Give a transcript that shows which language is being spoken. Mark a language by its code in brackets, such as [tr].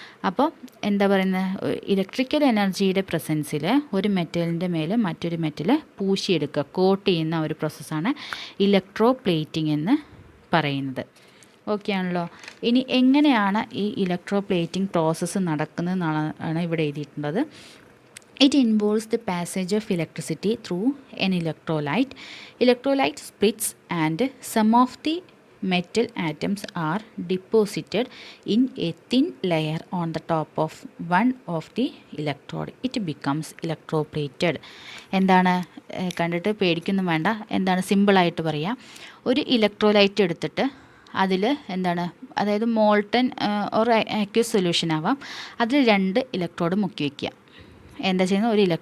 [ml] അപ്പോൾ എന്താ പറയുന്നത്? ഇലക്ട്രിക്കൽ എനർജിയുടെ പ്രസൻസിൽ ഒരു മെറ്റലിൻ്റെ മേലെ മറ്റൊരു മെറ്റൽ പൂശിയെടുക്കുക, കോട്ട് ചെയ്യുന്ന ഒരു പ്രോസസ്സാണ് ഇലക്ട്രോ പ്ലേറ്റിംഗ് എന്ന് പറയുന്നത്. ഓക്കെ ആണല്ലോ. ഇനി എങ്ങനെയാണ് ഈ ഇലക്ട്രോ പ്ലേറ്റിംഗ് പ്രോസസ്സ് നടക്കുന്നതെന്നാണ് ഇവിടെ എഴുതിയിട്ടുള്ളത്. [en] It involves the passage of electricity through an electrolyte. Electrolyte splits and some of the metal atoms are deposited in a thin layer on the top of one of the electrode. It becomes electroplated. [ml] എന്താണ്? കണ്ടിട്ട് പേടിക്കൊന്നും വേണ്ട. എന്താണ്? സിമ്പിളായിട്ട് പറയാം. ഒരു electrolyte എടുത്തിട്ട് അതിൽ എന്താണ്, അതായത് മോൾട്ടൻ ഓർ അക്യൂസ് സൊല്യൂഷൻ ആവാം, അതിൽ 2 ഇലക്ട്രോഡ് മുക്കി വയ്ക്കുക. എന്താ ചെയ്യുന്നത്?